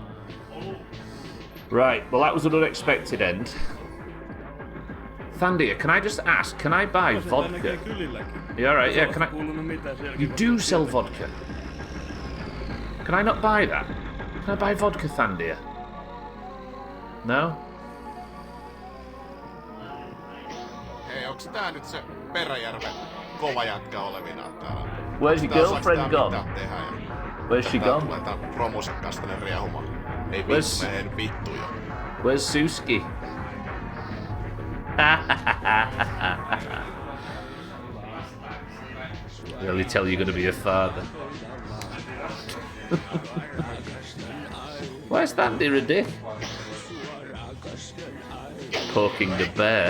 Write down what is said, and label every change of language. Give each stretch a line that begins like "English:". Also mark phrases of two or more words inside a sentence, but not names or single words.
English: Right, well that was an unexpected end. Thandia, can I just ask, can I buy vodka? You alright, yeah, can I... You do sell vodka. Can I not buy that? Can I buy vodka, Thandia? No?
Finnish: Hei, onks tää nyt se Peräjärven kova jätkä olevinaan täällä?
English: Where's your girlfriend gone? Where's she gone?
Finnish: Tulee tää promusekkaas tänne riehumaan. Ei vittu, mene vittu jo.
English: Where's Suski? Really tell you're gonna be a father. Where's that dear dick? Poking the bear.